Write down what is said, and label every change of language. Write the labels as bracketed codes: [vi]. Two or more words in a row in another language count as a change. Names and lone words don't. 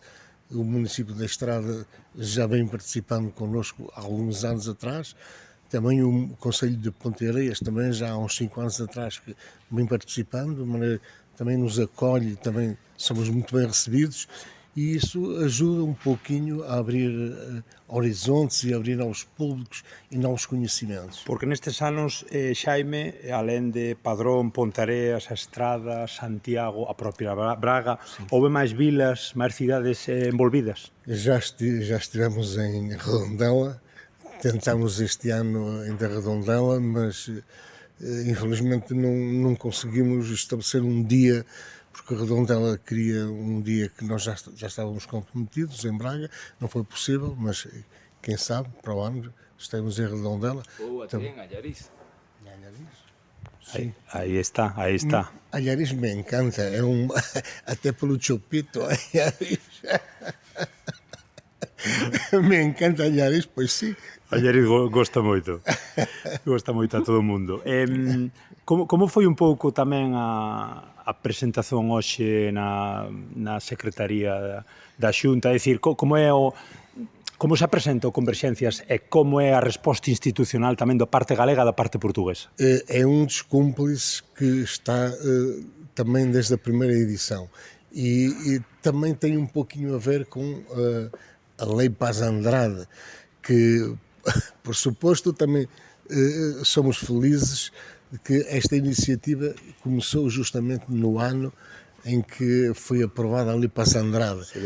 [pt] O município da Estrada já vem participando connosco há alguns anos atrás. Também o Conselho de Ponteiras, também já há uns 5 anos atrás, que vem participando, de maneira também nos acolhe, também somos muito bem recebidos. E isso ajuda um pouquinho a abrir horizontes e a abrir novos públicos e novos conhecimentos. [gl] Porque nestes anos, Xaime, alén de Padrón, Pontareas, a Estrada, Santiago, a propia Braga, houve máis vilas, máis cidades envolvidas? [pt] Já estivemos em Redondela, tentamos este ano em Redondela, mas infelizmente não conseguimos estabelecer um dia, porque Redondela queria um dia que nós já estávamos comprometidos em Braga, não foi possível, mas quem sabe, para o ano estaremos em Redondela. Ou até em Allariz. Sim. Aí está. Allariz me encanta, até pelo chupito, Allariz. [gl] Me encanta Allariz, pois sí. Allariz gosta moito. Gosta moito a todo o mundo. Como foi un pouco tamén a presentación hoxe na Secretaría da Xunta? É dicir, como se presenta o Converxencias e como é a resposta institucional tamén da parte galega e da parte portuguesa? [pt] É um dos cúmplices que está também desde a primeira edição. E também tem um pouquinho a ver com a Lei Paz Andrade, que, por suposto, também somos felizes de que esta iniciativa começou justamente no ano em que foi aprovada a Lei Paz Andrade.